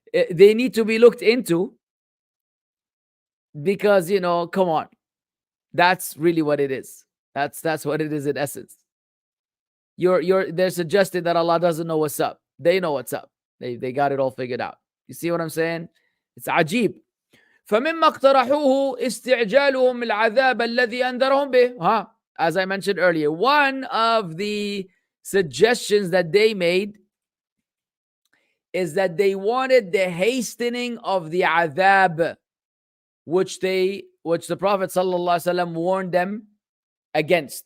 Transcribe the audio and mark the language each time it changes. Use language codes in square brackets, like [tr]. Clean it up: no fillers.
[en] They need to be looked into because, come on. That's really what it is. That's what it is in essence. They're suggesting that Allah doesn't know what's up. They know what's up. They got it all figured out. You see what I'm saying? It's [ar] عجيب. فمما اقترحوه استعجالهم العذاب الذي أنذرهم به. [en] As I mentioned earlier, one of the suggestions that they made is that they wanted the hastening of the adhab, which the Prophet ﷺ warned them against.